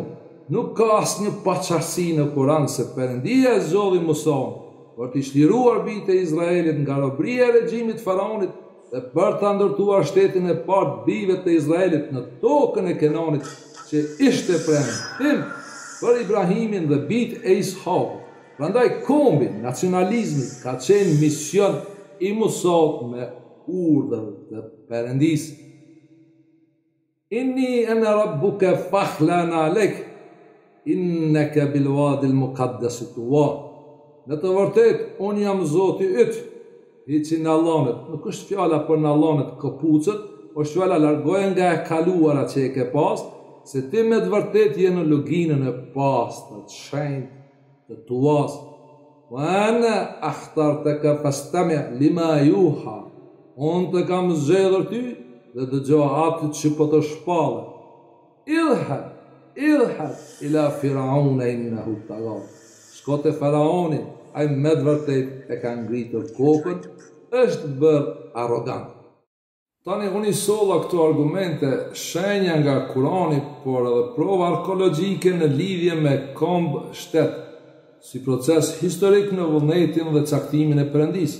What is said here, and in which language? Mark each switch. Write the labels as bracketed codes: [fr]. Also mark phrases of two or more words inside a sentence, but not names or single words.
[sq] Nuk ka asnjë paqartësi në Kur'an se Perëndia e zgjodhi Musaun për t'i çliruar bitë e Izraelit nga robëria e regjimit faraonit dhe për ta ndërtuar shtetin e parë bijve të Izraelit në tokën e Kenanit, që ishte premtim për Ibrahimin dhe bitë e Ishakut. Prandaj kombi nacionalizmit ka qenë mision i Musaut me urdhër të Perëndisë. [ar] إني أنا ربك فاخلع نعليك إنك بالواد المقدس طوى. [sq] Në të vërtet, unë jam Zoti yt, i që në allanet, nuk është fjala për në allanet këpucët, është fjala largoje nga e kaluara që e ke pas, se ti me të vërtet je në luginën e pastë, të shenjtë, të tuas. [ar] وأنا اخترتك فاستمع لما يوحى. [sq] Unë të kam zgjedhur ty dhe dëgjo atë që po të shpallë. [ar] اذهب إلى فرعون إنه طغى. [sq] Shko te faraoni, ai me të vërtet e ka ngritur kokën, është bërë arrogant. Tani unë i solla këto argumente shenja nga Kurani, por edhe prova arkeologjike në lidhje me kombë shtet, si proces historik në vullnetin dhe caktimin e Perëndisë.